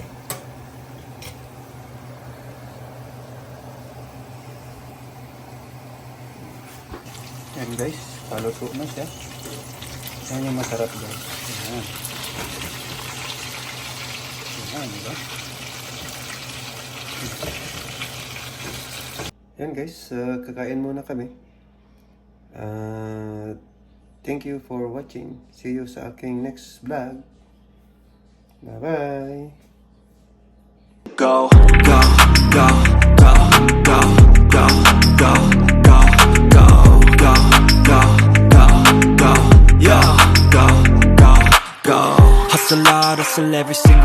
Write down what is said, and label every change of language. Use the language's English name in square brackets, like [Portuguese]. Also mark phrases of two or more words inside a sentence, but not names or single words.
[Filipino] Ayan guys, paluto na siya. Yan yung masarap guys. Ayan. Ayan, diba? Yan guys, kakain muna kami. [English] Thank you for watching. See you [Filipino] sa aking [English] next vlog. Bye-bye! Go, go, go, go, go, go, go, go, go, go, go, go, go, yo, go, go, go. Hustle hard, hustle every single day.